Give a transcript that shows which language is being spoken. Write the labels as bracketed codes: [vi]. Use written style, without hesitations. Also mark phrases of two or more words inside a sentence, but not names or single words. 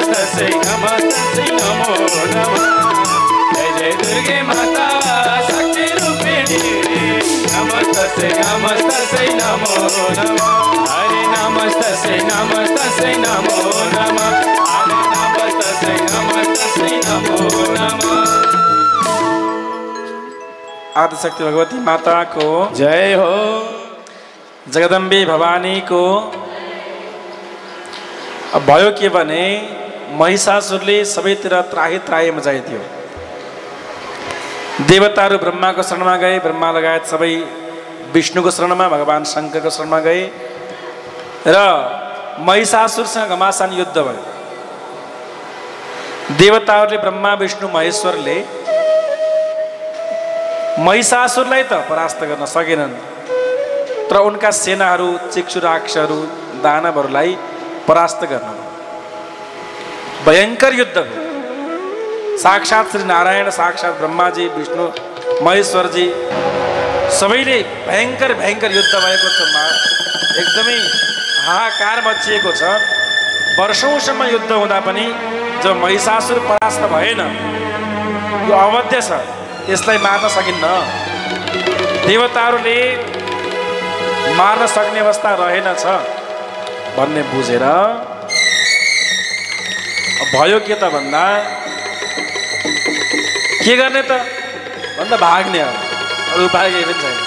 [sa] तस्यै नमो नमः जय जय दुर्गे माता शक्ति रूपिणी नमस्तस्यै नमो नमः हरे नमस्तस्यै नमो नमः हरे नमस्तस्यै नमो नमः। [ne] आदिशक्ति भगवती माता को जय हो। जगदम्बे भवानी को। अब भयो के भने महिषासुरले सबैतिर त्राही त्राही मचाइदियो। देवताहरू ब्रह्माको शरणमा गए, ब्रह्मा लगायत सबै विष्णुको शरणमा, भगवान शङ्करको शरणमा गए र महिषासुरसँग घमासान युद्ध भयो। देवताहरूले ब्रह्मा विष्णु महेश्वरले महिषासुरलाई त परास्त गर्न सकेनन्, तर उनका सेनाहरू चिक्षुराक्षहरू दानवहरूलाई परास्त गर्न भयङ्कर युद्ध भयो। साक्षात् श्री नारायण, साक्षात् ब्रह्माजी, विष्णु महेश्वरजी सबैले भयङ्कर युद्ध भएको छ। एकदमै हाहाकार मचिएको छ। वर्षौँसम्म युद्ध हुँदा पनि जब महिषासुर परास्त भएन, यो अवध्य छ, यसलाई मार्न सकिन्न। देवताहरूले मार्न सक्ने अवस्था रहेनछ भन्ने बुझेर भयो के त भन्दा के गर्ने त भन्दा भाग्ने हो, अरू उपाय केही पनि छैन।